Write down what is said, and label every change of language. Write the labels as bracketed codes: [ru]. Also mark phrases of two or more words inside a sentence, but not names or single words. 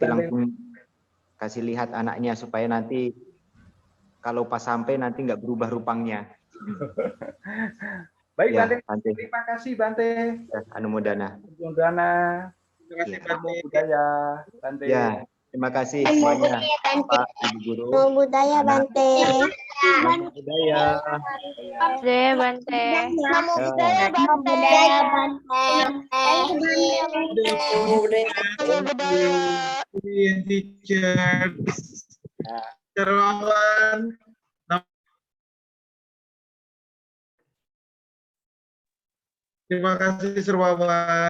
[id] nanti langsung kasih lihat anaknya supaya nanti kalau pas sampai nanti nggak berubah Rupangnya. Baik, ya, Bante. Terima kasih, Bante. Anumodana. Anumodana. Terima kasih, Bante. [pi] Budaya, Bante. [id] Ya, terima kasih semuanya, Pak Ibu Guru. [pi] Namo Buddhaya Bante. Namo Buddhaya. Budaya Bante. Namo [id] Ya. [pi] Buddhaya Bante. [id] Teachers. Terawan. Terima kasih, Sir Wawan.